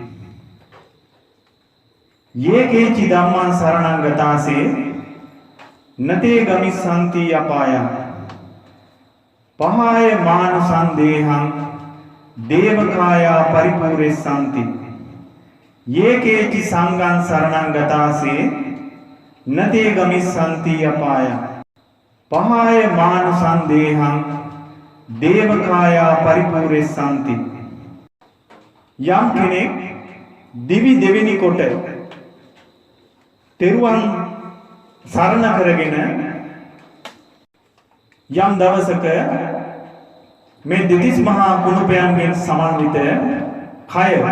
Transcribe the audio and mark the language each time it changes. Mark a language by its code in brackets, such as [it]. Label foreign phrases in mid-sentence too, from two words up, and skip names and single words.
[pi] යේකේචි ධම්මං සරණං ගතාසේ නතේ ගමිස්සන්ති අපායං පහාය මානුසන්දේහං දේවකායා පරිපූරිස්සන්ති. යේකේචි සංඝං සරණං ගතාසේ නතේ ගමිස්සන්ති අපායං පහාය මානුසන්දේහං දේවකායා පරිපූර්ණස්සන්ති. [si] යම් කෙනෙක් දිවි දෙවෙනි කොට තෙරුවන් සරණ කරගෙන යම් දවසක මේ දෙතිස් මහා කුණුපයන්ගෙන් සමන්විත කය